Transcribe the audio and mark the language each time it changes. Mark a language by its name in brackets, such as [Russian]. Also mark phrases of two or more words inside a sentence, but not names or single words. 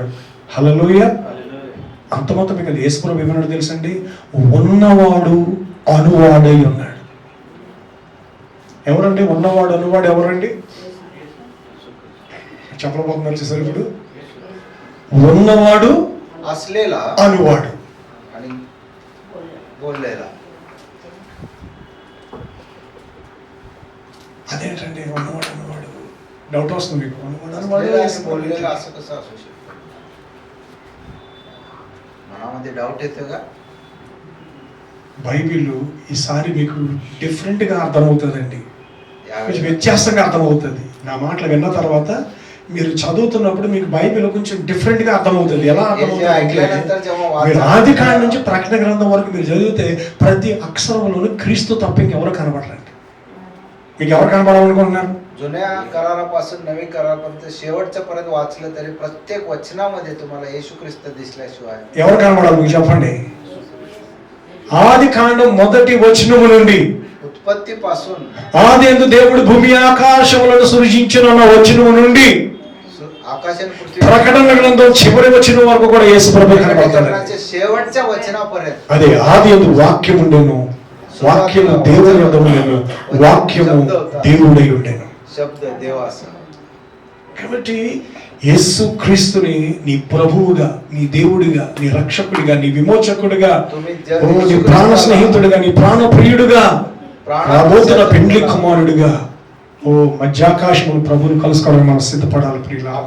[Telugu] హల్లెలూయా. అంతమొత్తం కదా. యేసు ప్రభు ఏమన్నాడు తెలుసండి? ఉన్నవాడు అనువాడై ఉన్నాడు. ఎవరండి ఉన్నవాడు అనువాడు? ఎవరండి చెప్పలేకపోతున్నారు చూసారు ఇప్పుడు? ఉన్నవాడు [Marathi] असलेला [Telugu] అనువాడు [Marathi] आणि बोललेला. [Telugu] అదేంటండి ఉన్నవాడు అనువాడు? డౌట్ వస్తుంది మీకు. [Marathi] असलेला आणि बोललेला असं कसं असू शकतं? मनामध्ये डाऊट येतो का? [Telugu] బైబిల్ ఈసారి మీకు డిఫరెంట్గా అర్థమవుతుందండి, కొంచెం వ్యత్యాసంగా అర్థమవుతుంది. నా మాటలు విన్న తర్వాత మీరు చదువుతున్నప్పుడు మీకు బైబిల్ కొంచెం డిఫరెంట్గా అర్థమవుతుంది. ఎలా అర్థమవుతుంది? మీరు ఆది కాండం నుంచి ప్రకటన గ్రంథం వరకు మీరు చదివితే ప్రతి అక్షరంలోనూ క్రీస్తు తప్ప ఇంకెవరు కనబడరండి. మీకు ఎవరు కనబడాలనుకుంటున్నారు? [Marathi] जुन्या करारापासून नवीन करारापर्यंत शेवटच्या पर्यंत वाचलं तरी प्रत्येक वचनामध्ये तुम्हाला येशू ख्रिस्त दिसल्याशिवाय [Telugu] ఎవరు కనబడాలి మీకు చెప్పండి? ఆది కాండం మొదటి వచనము నుండి [Marathi] उत्पत्ती पासून [Telugu] ఆదియందు దేవుడు భూమి ఆకాశములను సృజించును అన్న వచనము నుండి [Marathi] आकाश आणि पृथ्वी [Telugu] ప్రకటన గ్రంథం చివరి వచనం వరకు కూడా యేసు ప్రభు కనబడతాడు. [Marathi] शेवटच्या वचनापर्यंत [Telugu] అదే ఆదియందు వాక్యం ఉండెను, వాక్యము దేవుని యొద్ద ఉండెను, వాక్యము దేవుడై ఉండెను. [Marathi] शब्द देवाचा. [Telugu] కాబట్టి యేసు క్రీస్తుని నీ ప్రభువుగా, నీ దేవుడిగా, నీ రక్షకుడిగా, నీ విమోచకుడిగా, నీ ప్రాణ స్నేహితుడిగా, నీ ప్రాణ ప్రియుడిగా, రాబోతున్న పెండ్లి కుమారుడిగా, ఓ మధ్యాకాశములు ప్రభువుని కలుసుకోవడం మనం సిద్ధపడాలి ప్రియులా.